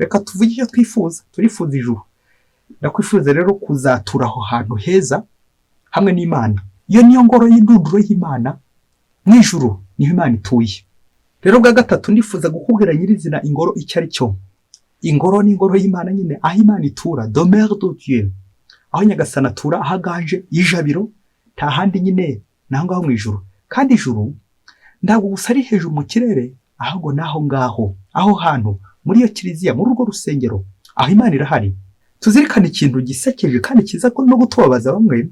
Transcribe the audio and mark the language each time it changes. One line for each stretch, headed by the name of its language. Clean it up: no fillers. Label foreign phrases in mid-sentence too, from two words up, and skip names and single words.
Kinyarwanda: Reka tuvuge icyo twifuza, turifuza ijuru. Ndakwifuza rero kuzatura aho hantu heza hamwe n'Imana. Iyo niyo ngoro y'indunduro y'Imana, mu ijuru niho Imana ituye. Rero bwa gatatu ndifuza gukubwira nyirizina ingoro icyo ari cyo. Ingoro ni ingoro y'Imana nyine, aho Imana itura,
French: demeure de Dieu,
Kinyarwanda: aho Nyagasani atura, aho aganje ijabiro, nta handi nyine naho ngaho mu ijuru. Kandi ijuru ntabwo gusa ari hejuru mu kirere, ahubwo naho ngaho, aho hantu muri iyo kiliziya, muri urwo rusengero, aho Imana irahari. Tuzirikane ikintu gisekeje kandi kiza no gutubabaza bamwe.